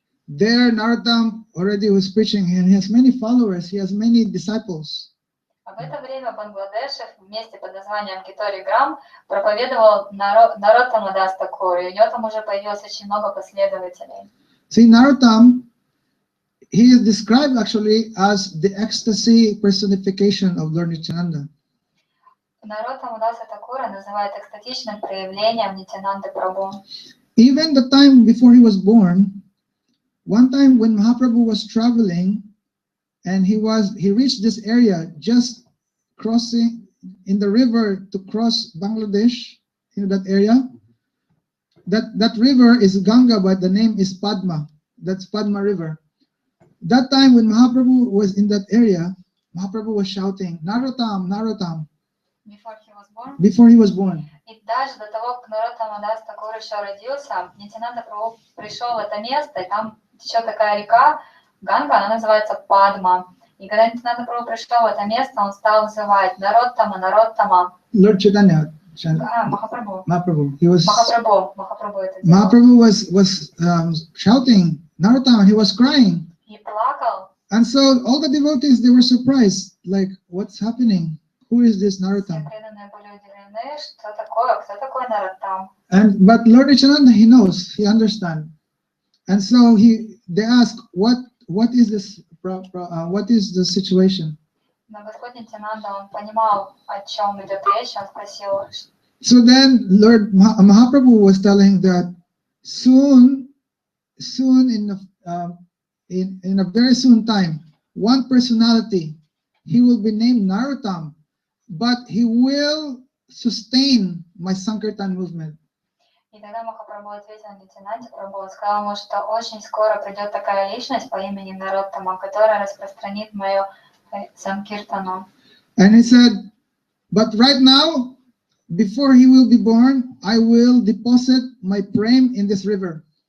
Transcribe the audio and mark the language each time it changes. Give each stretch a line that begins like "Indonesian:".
English: There, Narottam already was preaching, and he has many followers. He has many disciples.
Russian: А в это время в Бангладеше, в месте под названием Кетори-Грам, проповедовал Нароттама Дас Такур, и у него там уже появилось очень много последователей.
English: See, Narottam, he is described actually as the ecstasy personification of Lord Nityananda.
Russian: Нароттама Даса Такура называют экстатичным проявлением Нитянанды Прабху.
English: Even the time before he was born, one time when Mahaprabhu was traveling, and he reached this area, just crossing in the river to cross Bangladesh, that area. That river is Ganga, but the name is Padma. That's Padma River. That time when Mahaprabhu was in that area, Mahaprabhu was shouting, Narottam, Narottam. Before he was born. Before he was born.
Russian: И даже до того, как Нароттама Дас Такур еще родился, Нитянанда Прабху пришел в это место, и там течет такая река, Ганга, она называется Падма. И когда Нитянанда Прабху пришел в это место, он стал называть Нароттама, Нароттама.
English: Lord Chaitanya,
Russian: Махапрабху.
English: Mahaprabhu, he was
Russian: Махапрабху это делал.
English: Mahaprabhu was shouting Narottama, he was crying,
Russian: И плакал.
English: and so all the devotees, they were surprised, like, what's happening? Who is this
Russian: Все
English: Narottama?
Russian: преданные были удивлены, что такое, кто такой Нароттам.
English: But Lord Nityananda, he knows, he understands, and so they ask, what is this? What is the situation?
Russian: Но Господь Нитянанда, он понимал, о чем идет речь, он спросил.
English: So then Lord Mahaprabhu was telling that soon in a very soon time, one personality, he will be named Narottam, but he will sustain my Sankirtan movement.
Russian: И тогда Махапрабху ответил Нитянанде Прабху, он сказал ему, что очень скоро придет такая личность по имени Нароттама, которая распространит мою Санкиртану.
English: And he said, but right now, before he will be born, I will deposit my prem in this river.